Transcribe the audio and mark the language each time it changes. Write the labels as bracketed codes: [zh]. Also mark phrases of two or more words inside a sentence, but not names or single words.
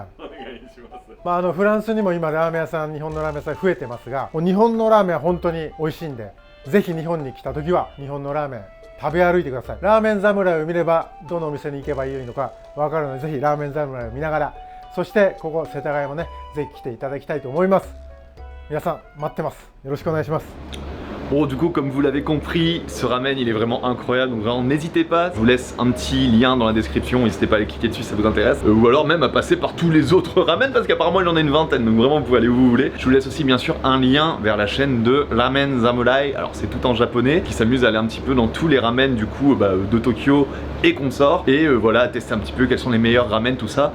[ja] お願いします。フランスにも今ラーメン屋さん、日本のラーメン屋さん増えてますが、日本のラーメンは本当に美味しいんで、ぜひ日本に来た時は日本のラーメン食べ歩いてください。ラーメン侍を見ればどのお店に行けばいいのか分かるので、ぜひラーメン侍を見ながら、そしてここ世田谷もね、ぜひ来ていただきたいと思います。皆さん待ってます。よろしくお願いします。 [fr] Bon, du coup, comme vous l'avez compris, ce ramen il est vraiment incroyable, donc vraiment n'hésitez pas, je vous laisse un petit lien dans la description, n'hésitez pas à aller cliquer dessus si ça vous intéresse, ou alors même à passer par tous les autres ramen parce qu'apparemment il en a une vingtaine, donc vraiment vous pouvez aller où vous voulez. Je vous laisse aussi bien sûr un lien vers la chaîne de Ramen Samurai, alors c'est tout en japonais, qui s'amuse à aller un petit peu dans tous les ramen du coup de Tokyo et consorts, et voilà, à tester un petit peu quels sont les meilleurs ramen, tout ça.